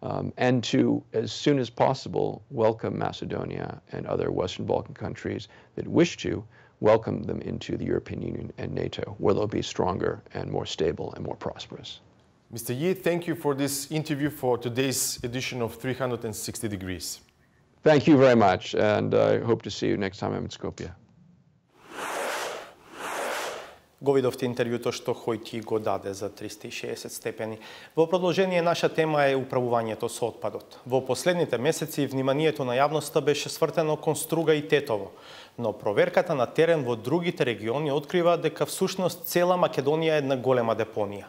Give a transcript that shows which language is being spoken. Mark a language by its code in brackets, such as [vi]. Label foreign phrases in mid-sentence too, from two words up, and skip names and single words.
[en] and to, as soon as possible, welcome Macedonia and other Western Balkan countries that wish to welcome them into the European Union and NATO, where they'll be stronger and more stable and more prosperous. Mr. Yi, thank you for this interview for today's edition of 360 Degrees. Thank you very much, and I hope to see you next time I'm in Skopje. [mk] Го видовте интервјуто што Хојти го даде за 360 степени. Во продолжение, наша тема е управувањето со отпадот. Во последните месеци вниманието на јавноста беше свртено кон Струга и Тетово, но проверката на терен во другите региони открива дека всушност цела Македонија е една голема депонија.